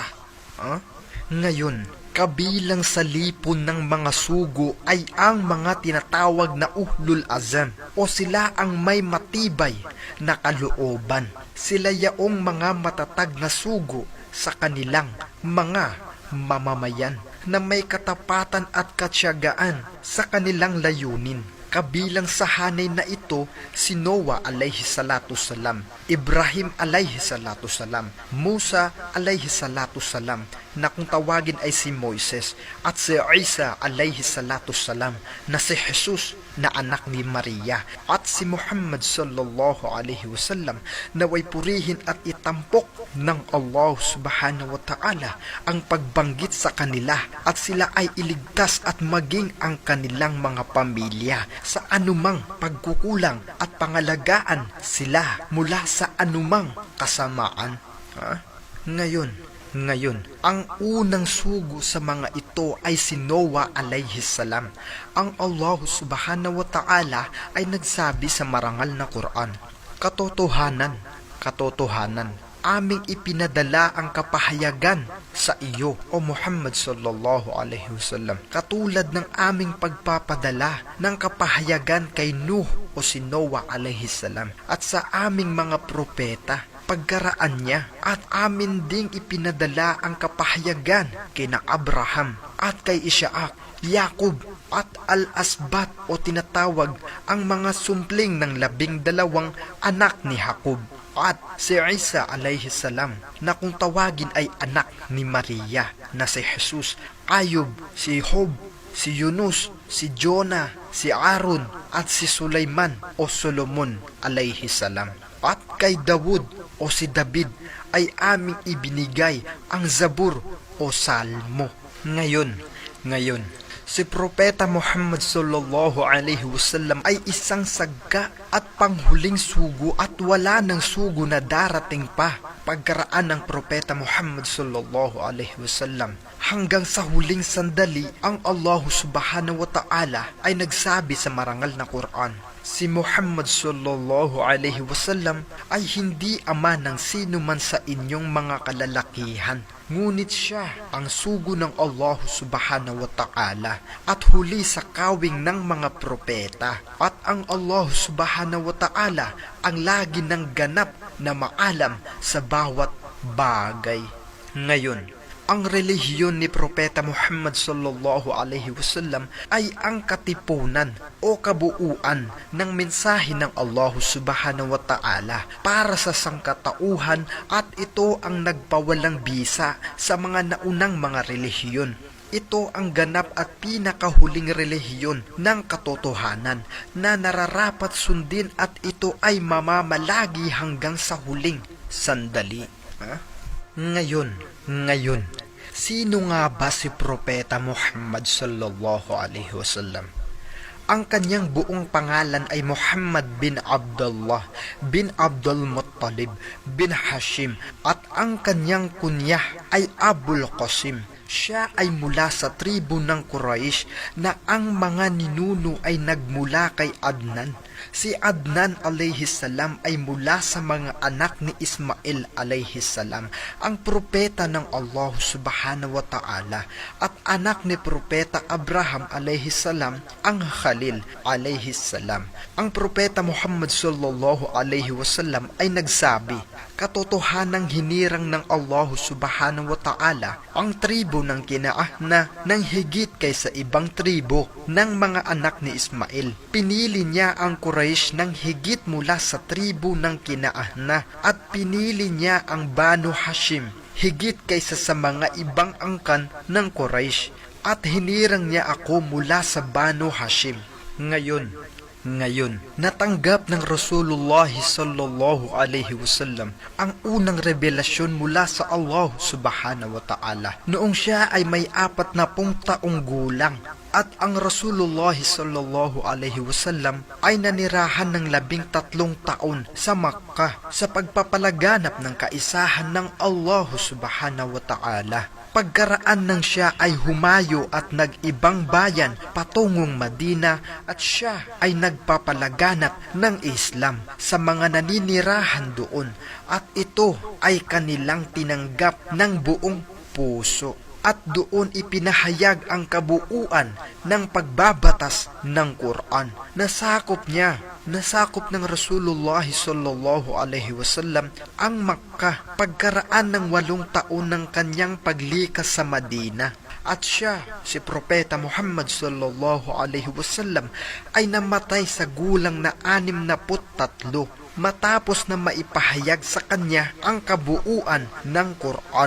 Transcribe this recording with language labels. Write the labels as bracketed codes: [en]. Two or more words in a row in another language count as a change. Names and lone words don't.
[tl] Ngayon, kabilang sa lipon ng mga sugo ay ang mga tinatawag na [ar] أولو العزم [tl] o sila ang may matibay na kalooban. Sila yaong mga matatag na sugo sa kanilang mga mamamayan na may katapatan at katsiyagaan sa kanilang layunin. Kabilang sa hanay na ito si Noah [ar] عليه الصلاة والسلام, [tl] Ibrahim [ar] عليه الصلاة والسلام, [tl] Musa [ar] عليه الصلاة والسلام [tl] na kung tawagin ay si Moises, at si Isa [ar] عليه الصلاة والسلام [tl] na si Jesus na anak ni Maria, at si Muhammad [ar] صلى الله عليه وسلم [tl] na way purihin at itampok ng [ar] الله سبحانه وتعالى [tl] ang pagbanggit sa kanila at sila ay iligtas at maging ang kanilang mga pamilya sa anumang pagkukulang at pangalagaan sila mula sa anumang kasamaan. Ngayon, ang unang sugo sa mga ito ay si Noah [ar] عليه السلام. [tl] Ang [ar] الله سبحانه وتعالى [tl] ay nagsabi sa marangal na Quran, katotohanan, aming ipinadala ang kapahayagan sa iyo, o Muhammad [ar] صلى الله عليه وسلم, [tl] katulad ng aming pagpapadala ng kapahayagan kay Nuh o si Noah [ar] عليه السلام [tl] at sa aming mga propeta pagkaraan niya, at amin ding ipinadala ang kapahayagan kay na Abraham at kay Isaac, Yakob at Al-Asbat o tinatawag ang mga sumpling ng 12 anak ni Jacob, at si Isa [ar] عليه السلام [tl] na kung tawagin ay anak ni Maria na si Jesus, Ayub, si Job, si Yunus, si Jonah, si Aaron at si Sulaiman o Solomon [ar] عليه السلام. [tl] At kay Dawud o si David ay aming ibinigay ang Zabur o Salmo. Ngayon, si Propeta Muhammad [ar] صلى الله عليه وسلم [tl] ay isang sagka at panghuling sugo at wala ng sugo na darating pa pagkaraan ng Propeta Muhammad [ar] صلى الله عليه وسلم. [tl] Hanggang sa huling sandali, ang [ar] الله سبحانه وتعالى [tl] ay nagsabi sa marangal na Quran, si Muhammad [ar] صلى الله عليه وسلم [tl] ay hindi ama ng sino man sa inyong mga kalalakihan, ngunit siya ang sugo ng [ar] الله سبحانه وتعالى [tl] at huli sa kawing ng mga propeta, at ang [ar] الله سبحانه وتعالى [tl] ang lagi ng ganap na maalam sa bawat bagay. Ngayon, ang relihiyon ni Propeta Muhammad [ar] صلى الله عليه وسلم [tl] ay ang katipunan o kabuuan ng mensahe ng [ar] الله سبحانه وتعالى [tl] para sa sangkatauhan, at ito ang nagpawalang bisa sa mga naunang mga relihiyon. Ito ang ganap at pinakahuling relihiyon ng katotohanan na nararapat sundin at ito ay mamamalagi hanggang sa huling sandali. Ngayon, sino nga ba si Propeta Muhammad [ar] صلى الله عليه وسلم? [tl] Ang kanyang buong pangalan ay Muhammad bin Abdullah bin Abdul Muttalib bin Hashim at ang kanyang kunyah ay Abul Qasim. Siya ay mula sa tribo ng Quraysh na ang mga ninuno ay nagmula kay Adnan. Si Adnan [ar] عليه السلام [tl] ay mula sa mga anak ni Ismail [ar] عليه السلام, [tl] ang propeta ng [ar] الله سبحانه وتعالى, [tl] at anak ni Propeta Abraham [ar] عليه السلام, [tl] ang Khalil [ar] عليه السلام. [tl] Ang propeta Muhammad [ar] صلى الله عليه وسلم [tl] ay nagsabi, katotohanang hinirang ng [ar] الله سبحانه وتعالى [tl] ang tribo ng Kinaana ng higit kaysa ibang tribo ng mga anak ni Ismail. Pinili niya ang Quraysh ng higit mula sa tribo ng Kinaana at pinili niya ang Banu Hashim higit kaysa sa mga ibang angkan ng Quraysh at hinirang niya ako mula sa Banu Hashim. Ngayon, natanggap ng Rasulullah [ar] صلى الله عليه وسلم [tl] ang unang revelasyon mula sa [ar] الله سبحانه وتعالى [tl] noong siya ay may 40 taong gulang, at ang Rasulullah [ar] صلى الله عليه وسلم [tl] ay nanirahan ng 13 taon sa Makkah sa pagpapalaganap ng kaisahan ng [ar] الله سبحانه وتعالى. [tl] Pagkaraan ng siya ay humayo at nag-ibang bayan patungong Madina at siya ay nagpapalaganap ng Islam sa mga naninirahan doon at ito ay kanilang tinanggap ng buong puso. At doon ipinahayag ang kabuuan ng pagbabatas ng Quran. Nasakop ng Rasulullah [ar] صلى الله عليه وسلم [tl] ang Makkah pagkaraan ng 8 taon ng kanyang paglikas sa Madina. At siya, si Propeta Muhammad [ar] صلى الله عليه وسلم, [tl] ay namatay sa gulang na 63 matapos na maipahayag sa kanya ang kabuuan ng Quran.